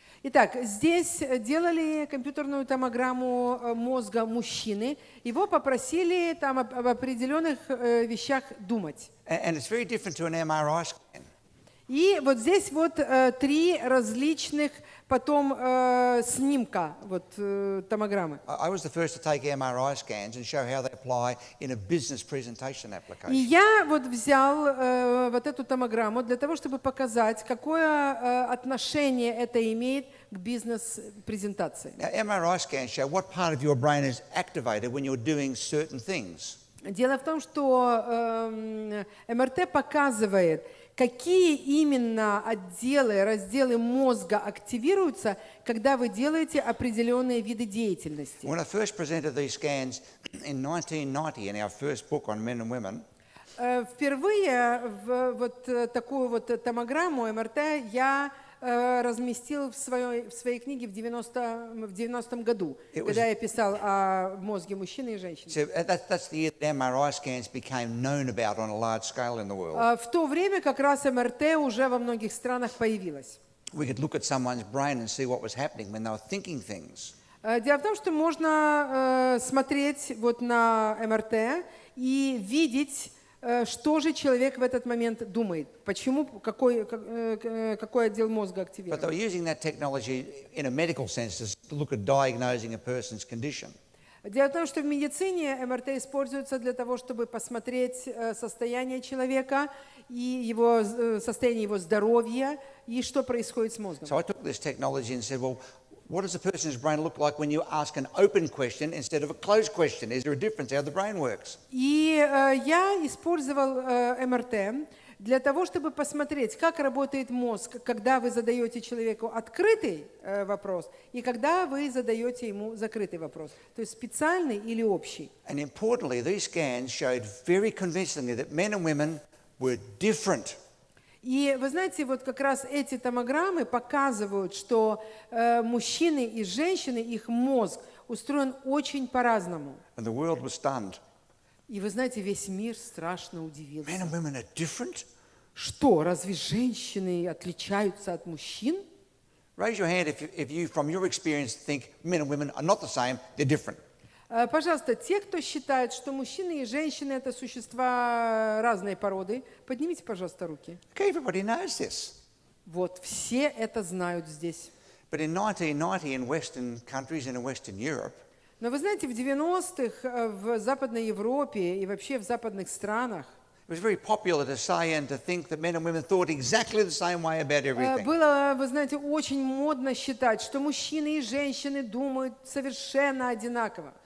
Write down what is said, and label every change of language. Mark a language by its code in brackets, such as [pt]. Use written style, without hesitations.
[ru] Итак, здесь делали компьютерную томограмму мозга мужчины. Его попросили там об определенных вещах думать. [en] And it's very different to an MRI scan. [ru] И вот здесь вот 3 различных потом снимка вот томограммы. [en] I was the first to take MRI scans and show how they apply in a business presentation [ru] И [en] application. [ru] я вот взял вот эту томограмму для того, чтобы показать, какое отношение это имеет к бизнес-презентации. [en] Now, MRI scans show what part of your brain is activated when you're doing certain things. [ru] Дело в том, что МРТ показывает, какие именно отделы, разделы мозга активируются, когда вы делаете определенные виды деятельности. [en] When I first presented these scans in 1990 in our first book on men and women, [ru] Впервые вот такую вот томограмму МРТ я разместил в своей книге в 90-м году, когда я писал о мозге мужчины и женщины. [en] so that's the year that MRI scans became known about on a large scale in the world. [ru] В то время как раз МРТ уже во многих странах появилась. [en] We could look at someone's brain and see what was happening when they were thinking things. [ru] Дело в том, что можно смотреть вот на МРТ и видеть, что же человек в этот момент думает, почему, какой отдел мозга [en] But [ru] активирован. [en] they were using that technology in a medical sense to look at diagnosing a person's condition. [ru] Дело в том, что в медицине МРТ используется для того, чтобы посмотреть состояние человека и его состояние его здоровья и что происходит с мозгом. [en] So I took this technology and said, well, what does a person's brain look like when you ask an open question instead of a closed question? Is there a difference how the brain works? [ru] И я использовал МРТ для того, чтобы посмотреть, как работает мозг, когда вы задаете человеку открытый вопрос и когда вы задаете ему закрытый вопрос. То есть специальный или общий. [en] And importantly, these scans showed very convincingly that men and women were different. [ru] И вы знаете, вот как раз эти томограммы показывают, что мужчины и женщины, их мозг устроен очень по-разному. [en] And the world was stunned. [ru] И вы знаете, весь мир страшно удивился. [en] Men and women are different? [ru] Что, разве женщины отличаются от мужчин? [en] Raise your hand if you, from your experience, think men and women are not the same, they're different. [ru] Пожалуйста, те, кто считает, что мужчины и женщины – это существа разной породы, поднимите, пожалуйста, руки. [en] Okay, everybody knows this. [ru] Вот, все это знают здесь. [en] But in 1990 in Western countries and in Western Europe, [ru] Но вы знаете, в 90-х в Западной Европе и вообще в западных странах [en] it was very popular to say and to think that men and women thought exactly the same way about everything. [ru] было, вы знаете, очень модно считать, что мужчины и женщины думают совершенно одинаково.